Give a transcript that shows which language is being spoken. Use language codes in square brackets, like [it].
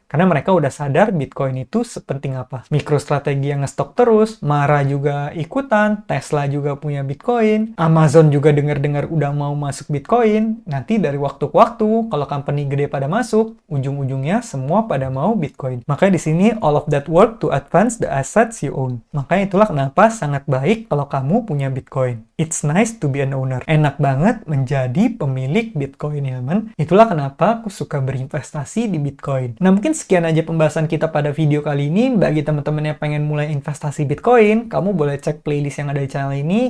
[id] Karena mereka udah sadar Bitcoin itu sepenting apa. MicroStrategy yang ngestok terus, Mara juga ikutan, Tesla juga punya Bitcoin, Amazon juga dengar-dengar udah mau masuk Bitcoin. Nanti dari waktu ke waktu, kalau company gede pada masuk, ujung-ujungnya semua pada mau Bitcoin. Makanya di sini [en] all of that work to advance the assets you own. [id] Makanya itulah kenapa sangat baik kalau kamu punya Bitcoin. [en] It's nice to be an owner. [id] Enak banget menjadi pemilik Bitcoin, ya, men? Itulah kenapa aku suka berinvestasi di Bitcoin. Nah, mungkin sekian aja pembahasan kita pada video kali ini. Bagi teman-teman yang pengen mulai investasi Bitcoin, kamu boleh cek playlist yang ada di channel ini.